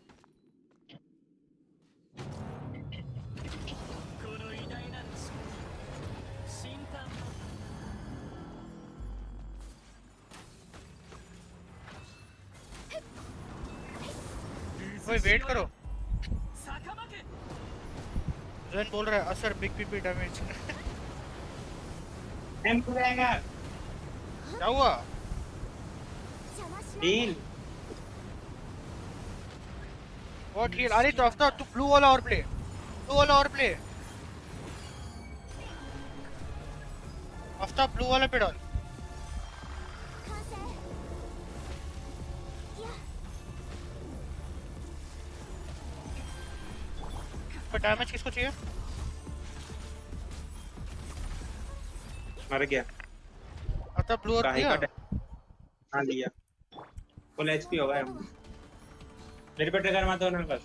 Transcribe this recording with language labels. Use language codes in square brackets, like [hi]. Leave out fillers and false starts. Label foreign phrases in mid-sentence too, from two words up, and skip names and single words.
[hi] ओए वेट करो। ज़ेन बोल रहा है असर [en] big PP damage. [hi] एम जाएगा। क्या हुआ? [ja] 邪魔しない [hi] डील [en] what heal? [hi] अरे तो आफ्टर तू ब्लू वाला और प्ले। ब्लू वाला और प्ले। आफ्टर ब्लू वाला पे डाल। [ja] 完成いや [hi] पर डैमेज किसको चाहिए? मर गया। आफ्टर ब्लू और काहे दिया। का हां लिया। [en] full HP [hi] होगा हम। मेरे पे ट्रिगर मत होना बस।